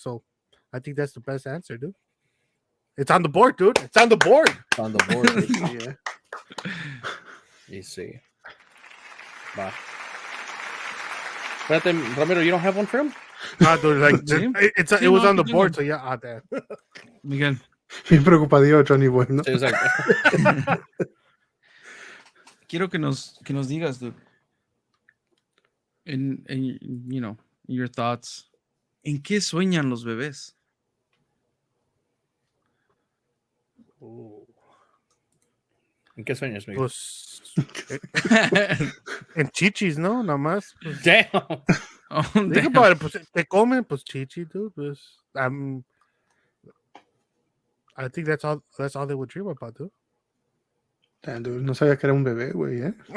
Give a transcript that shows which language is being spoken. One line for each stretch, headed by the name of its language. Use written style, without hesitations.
English: So I think that's the best answer, dude. It's on the board, dude. It's on the board. It's on the board. Yeah. You see. Bye.
Spanish: Espérate,
English: Ramiro, you don't have one for him? Nah, dude, like it was on the
Spanish: no,
English: board.
Spanish: no.
English: So yeah, damn. Miguel.
Spanish: bien preocupadillo, Johnny Boy, ¿no? Sí, exacto. Quiero que nos digas, dude.
English: In your thoughts.
Spanish: ¿En qué sueñan los bebés? ¿En qué sueñas, Miguel? Pues, en chichis, ¿no? Nada más. Pues,
English: Damn. Oh, think damn. about it.
Spanish: Pues, te comen, pues chichi, dude.
English: Pues, I think that's all they would dream about, dude.
Spanish: Damn, dude, no sabía que era un bebé, güey, ¿eh?